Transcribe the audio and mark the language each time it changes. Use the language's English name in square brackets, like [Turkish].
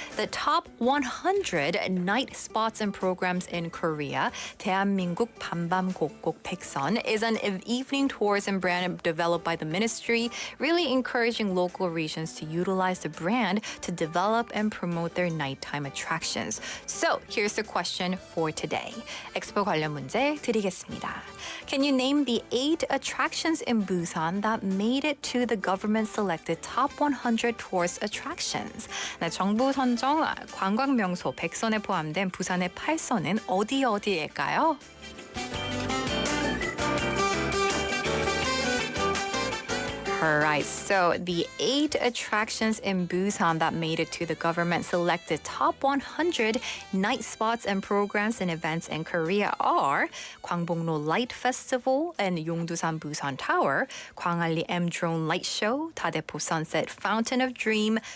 [English] The top 100 night spots and programs in Korea, 대한민국 밤밤곡곡 백선, is an evening tourism brand developed by the ministry, really encouraging local regions to utilize the brand to develop and promote their nighttime attractions. So, here's the question for today. [Korean] 엑스포 관련 문제 드리겠습니다. [English] Can you name the 8 attractions in Busan that made it to the government-selected top 100 tourist attractions? [Korean] 네, 정부 선정 관광 명소 100선에 포함된 부산의 8선은 어디일까요? [English] Alright, so the 8 attractions in Busan that made it to the government-selected top 100 night spots and programs and events in Korea are 광복로 Light Festival and Yongdusan Busan Tower, 광안리 M-Drone Light Show, 다대포 Sunset Fountain of Dream,